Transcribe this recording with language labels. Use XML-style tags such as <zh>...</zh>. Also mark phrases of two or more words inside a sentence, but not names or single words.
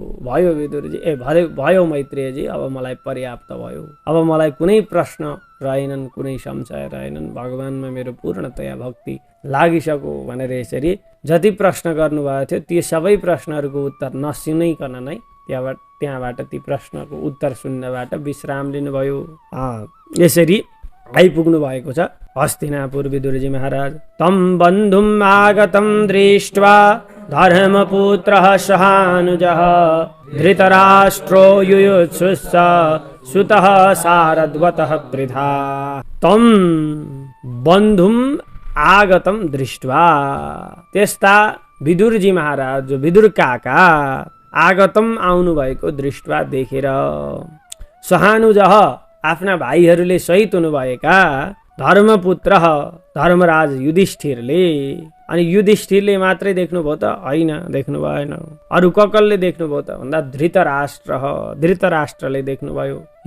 <ne>भयो विदुरजी, भयो मैत्रेयजी, अब मलाई पर्याप्त भयो, अब मलाई कुनै प्रश्न रहेनन्, कुनै संशय रहेनन्, भगवानमा मेरो पूर्णतया भक्ति लागिसक्यो भनेर यसरी जति प्रश्न गर्नुभएको थियो ती सबै प्रश्नहरूको उत्तर नसुनिकन नै त्यहाँबाट ती प्रश्नको उत्तर सुन्नबाट विश्राम लिनुभयो। यसरी आइपुग्नु भएको छ हस्तिनापुर विदुरजी महाराज।</ne> <sa>तं बन्धुम् आगतं दृष्ट्वा धर्मपुत्रः सहानुजः धृतराष्ट्रो युयुत्सुश्च सुतः सारद्वतः वृथा। तं बन्धुम् आगतं दृष्ट्वा,</sa> <ne>त्यस्ता विदुरजी महाराज जो विदुर काका आगतम आउनु भएको दृष्ट्वा देखेर, सहानुजः आफ्ना भाइहरूले सहित हुनुभएका धर्मपुत्र धर्मराज युधिष्ठिरले, अनि युधिष्ठिरले मात्रै देख्नुभयो त होइन, देख्नु भएन, अरू कसले देख्नुभयो त भन्दा धृतराष्ट्रले देख्नुभयो,</ne>